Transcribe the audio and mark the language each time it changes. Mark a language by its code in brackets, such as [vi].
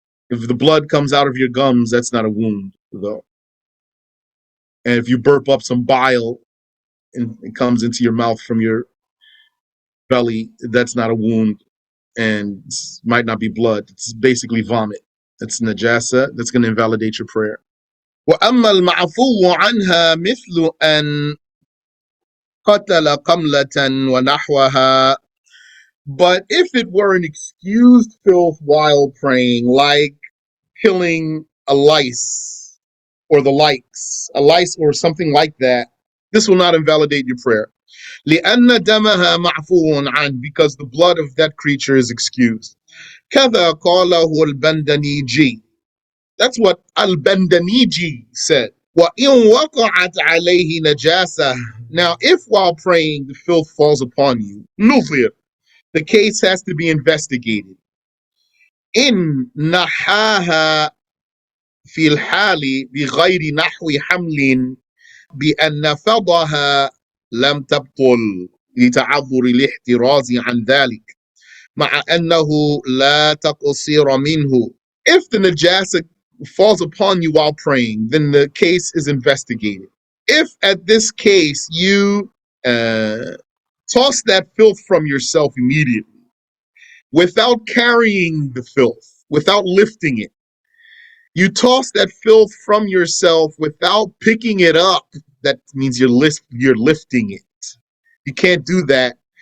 [en] If the blood comes out of your gums, that's not a wound, though. And if you burp up some bile and it comes into your mouth from your belly, that's not a wound and might not be blood. It's basically vomit. That's najasa. That's going to invalidate your prayer. [ar] وأما المعفو عنها مثل أن قتل قملة ونحوها. [en] But if it were an excused filth while praying, like killing a lice or the likes, a lice or something like that, this will not invalidate your prayer. [ar] لأن دمها معفو عنه, [en] because the blood of that creature is excused. [ar] كذا قاله البندنيجي. [en] That's what Al-Bandaniji said. [ar] وَإِن وَقَعَتْ عَلَيْهِ نَجَاسَةٌ. [en] Now, if while praying the filth falls upon you, [ar] نُظِر, [en] the case has to be investigated. [ar] إن نحاها في الحال بغير نحو حمل بأن فضها لم تبطل لتعذر الاحتراز عن ذلك مع أنه لا تقصير منه. [en] If the najasa falls upon you while praying, then the case is investigated. If at this case you toss that filth from yourself immediately, without carrying the filth, without lifting it, you toss that filth from yourself without picking it up, that means you're lifting it. You can't do that.